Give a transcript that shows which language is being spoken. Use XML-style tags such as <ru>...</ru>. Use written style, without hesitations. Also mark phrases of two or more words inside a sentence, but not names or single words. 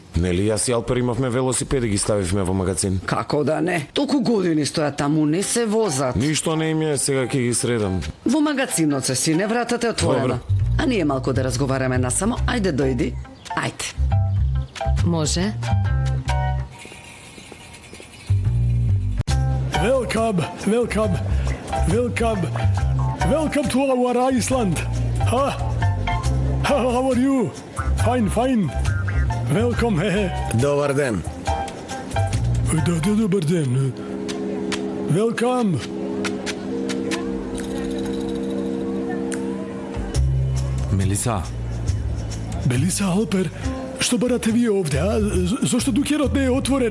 <mk>Нели јас и Алпер имавме велосипеди, ги ставивме во магазин. Како да не? Толку години стојат таму, не се возат. Ништо не им е, сега ќе ги средам. Во магазинот се сине, вратата е отворена. Добро. А ние малку да разговараме насамо. Ајде, дојди. Ајде. Може.</mk> <en>Welcome to our Iceland. How are you? Fine. Welcome.</en> <mk>Добар ден. Добар ден. Welcome. Мелиса. Мелиса, Алпер, што барате вие овде, Зошто дукерот не е отворен?</mk>